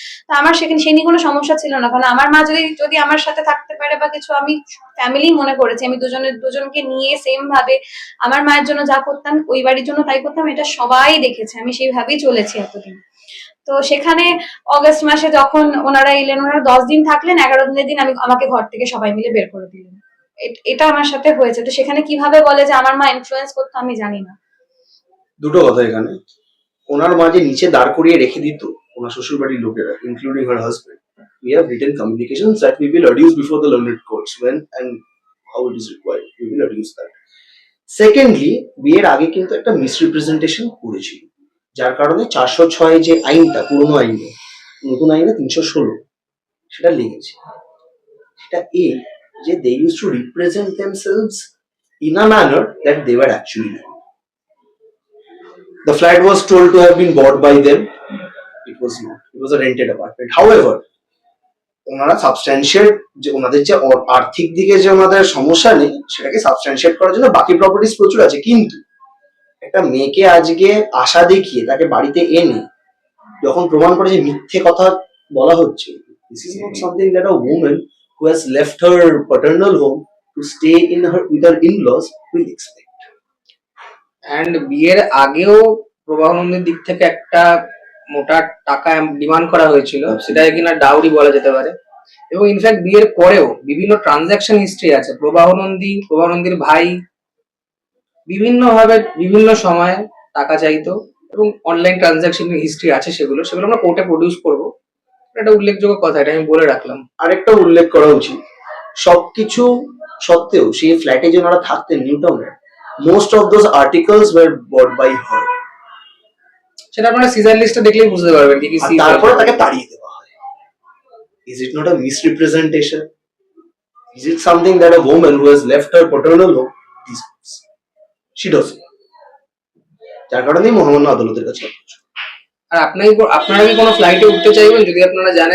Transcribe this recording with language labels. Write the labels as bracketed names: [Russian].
[Bangla] তা আমার সেখানে সে নিয়ে কোনো সমস্যা ছিল না, কারণ আমার মা যদি যদি আমার সাথে থাকতে পারে বা কিছু, আমি ফ্যামিলি মনে করেছি, আমি দুজনকে নিয়ে সেম ভাবে আমার মায়ের জন্য যা করতাম ওই বাড়ির জন্য তাই করতাম, এটা সবাই দেখেছে, আমি সেইভাবেই চলেছি এতদিন। তো সেখানে অগস্ট মাসে যখন ওনারা এলেন, ওনারা 10 দিন থাকলেন, 11 দিনের দিন আমাকে ঘর থেকে সবাই মিলে বের করে দিলেন। এটা আমার সাথে হয়েছে। তো সেখানে কিভাবে বলে যে আমার মা ইনফ্লুয়েন্স করতো, আমি জানি না। দুটো কথা এখানে, ওনার মা যে নিচে দাঁড় করিয়ে রেখে দিত ওনার শ্বশুর বাড়ির লোকেরা, [English] Including her husband, we have written communications that we will adduce before the learned courts when and how it is required, we will adduce that. [Bangla] Secondly, বিয়ের আগে কিন্তু একটা মিসরিপ্রেজেন্টেশন করেছিল, যার কারণে 406 যে আইনটা, পুরনো আইনে, নতুন আইনে 316 সেটা লেগেছে। সেটা যে [English] they used to represent themselves in a manner that they were actually not. The flat was told to have been bought by them. It was not. It was a rented apartment. [Bangla] However, ওনারা সাবস্ট্যান্সিয়েট, যে ওনাদের যে আর্থিক দিকে যে ওনাদের সমস্যা নেই সেটাকে সাবস্ট্যান্সিয়েট করার জন্য বাকি প্রপার্টিজ প্রচুর আছে, কিন্তু একটা মেয়েকে আজকে আশা দেখিয়ে তাকে বাড়িতে এনে যখন প্রমাণ করে যে মিথ্যে কথা বলা হচ্ছে, [English] this is not something that a woman who has left her paternal home to stay in her with her in-laws will expect. [Bangla] And বিয়ের আগেও প্রবাহ নন্দীর দিক থেকে একটা মোটা টাকা ডিমান্ড করা হয়েছিল, সেটাকে কিনা ডাউরি বলা যেতে পারে। এবং ইনফ্যাক্ট বিয়ের পরেও বিভিন্ন ট্রানজাকশন হিস্ট্রি আছে, প্রবাহ নন্দীর ভাই বিভিন্ন ভাবে বিভিন্ন সময়ে টাকা চাইতো, এবং অনলাইন ট্রানজাকশন হিস্ট্রি আছে, সেগুলো আমরা কোর্টে প্রডিউস করবো। এটা উল্লেখযোগ্য কথা, এটা আমি বলে রাখলাম। আরেকটা উল্লেখ করা উচিত, সবকিছু সত্ত্বেও সেই ফ্ল্যাটে যে ওনারা থাকতেন নিউ টাউনে, [English] Most of those articles were bought by her. [Bangla] সেটা আপনারা সিজার লিস্টে দেখলেই বুঝতে পারবেন কি কি আর সিজ তারপরে তাকে তাড়িয়ে দেওয়া হয়। [English] Is it not a misrepresentation? Is it something that a woman who has left her paternal home deserves? She doesn't. [Bangla] যার কারণেই মহামান্য আদালতের কাছে আর আপনারা কি কোনো ফ্লাইটে উঠতে চাইবেন যদি আপনারা জানেন যে পাইলট এরকম ড্রাগ অ্যাবিউজ করে এন্ড অ্যালকোহলিক?